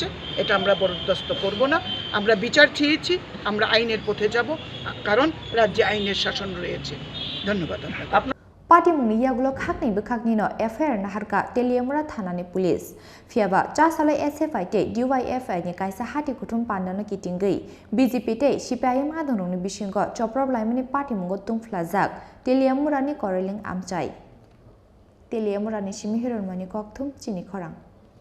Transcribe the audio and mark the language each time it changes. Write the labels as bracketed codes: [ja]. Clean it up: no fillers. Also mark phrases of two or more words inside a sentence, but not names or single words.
[bn] এটা আমরা বরদাস্ত করব না। আমরা বিচার চেয়েছি, আমরা আইনের পথে যাব, কারণ রাজ্যে আইনের শাসন রয়েছে। ধন্যবাদ আপনাকে। [trp] পার্টি মুংনি ইয়াগুলো খাকনি বখাকনি ন এফআইআর নাহারকা তেলিয়ামুড়া থানানি পুলিশ ফিয়াবা চাসালাই এসএফআই তে ডিওয়াইএফআই ni kaisa hati kutum pandano kitingei BJP te CPIM adononi bisingo choprab laimani party mungo tungflajak Teliamura ni koreling amchai Teliamura ni simihiron mani kokthum chini khorang